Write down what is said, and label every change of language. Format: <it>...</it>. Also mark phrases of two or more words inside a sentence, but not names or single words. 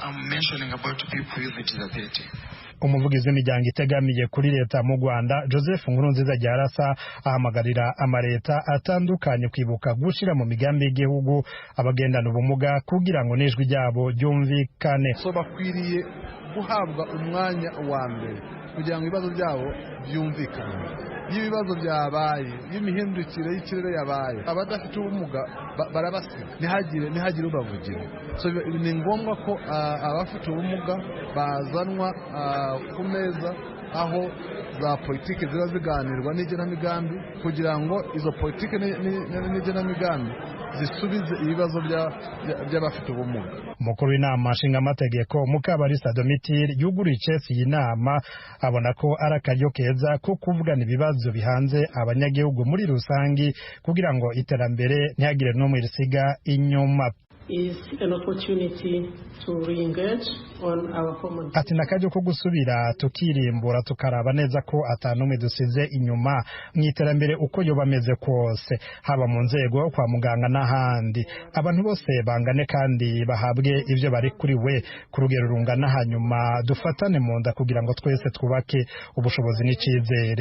<rn>Umuvugizi w'imiryango itegamiye kuri leta mu Rwanda, Joseph Nkurunziza Gyarasa, ahamagarira amaleta atandukanye kwibuka gushira mu migambi y'igihugu abagendana ubumuga kugira ngo n'ijwi ryabo ryumvikane.</rn> <rw>So bakwiriye guhabwa umwanya wa mbere kugira ngo ibibazo byabo byumvikane. Iyo ibibazo byabaye, iyo imihindukire y'ikirere yabaye, abadafite ubumuga barabasiga, ntihagire ubavugira. So ni ngombwa ko abafite ubumuga bazanwa ku meza aho za politiki ziba ziganirwa n'igenamigambi kugira ngo izo politiki n'igenamigambi zisubize ibibazo by'abafite ubumuga.</rw> <rn>Umukuru w'inama nshingaamategeko Mukabalisa Domitire yuguruye icesi iyi nama, abona ko ari akaryo keza ko kuvugana ibibazo bihanze abanyagihugu muri rusangi kugira ngo iterambere ntihagire n'umwe risiga inyuma.</rn> <en>Is an opportunity to re-engage on our common.</en> <rn>Ati nakajyo ko gusubira tukirimbura tukaraba neza ko atanumwe dusize inyuma mu iterambere uko yoba ameze kose, haba mu nzego kwa muganga n'ahandi. Abantu bose bangane kandi bahabwe ivyo bari kuri we ku rugero rungana, hanyuma dufatane mu nda kugira ngo twese twubake ubushobozi n'icizere.</rn>